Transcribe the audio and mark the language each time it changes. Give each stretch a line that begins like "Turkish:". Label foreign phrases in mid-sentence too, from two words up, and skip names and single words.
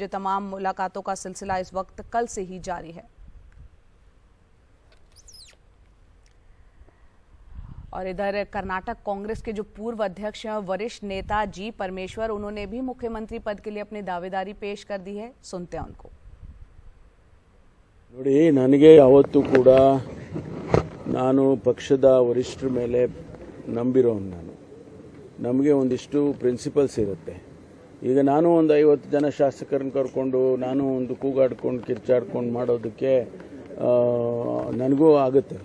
Hindi: जो तमाम मुलाकातों का सिलसिला इस वक्त कल से ही जारी है। और इधर कर्नाटक कांग्रेस के जो पूर्व अध्यक्ष हैं, वरिष्ठ नेता जी परमेश्वर, उन्होंने भी मुख्यमंत्री पद के लिए अपनी दावेदारी पेश कर दी है। सुनते हैं उनको।
Kannada: ನೋಡಿ, ನನಗೆ ಯಾವತ್ತೂ ಕೂಡ ನಾನು ಪಕ್ಷದ ವರಿಷ್ಠರ ಮೇಲೆ ನಂಬಿರೋನು. ನಮಗೆ ಒಂದಿಷ್ಟು ಪ್ರಿನ್ಸಿಪಲ್ಸ್ ಇರುತ್ತೆ. ಈಗ ನಾನು ಒಂದು 50 ಜನ ಶಾಸಕರನ್ನ ಕರ್ಕೊಂಡು ನಾನು ಒಂದು ಕೂಗಾಡ್ಕೊಂಡು ಕಿರ್ಚಾಡ್ಕೊಂಡು ಮಾಡೋದಕ್ಕೆ ನನಗೂ ಆಗುತ್ತೆ.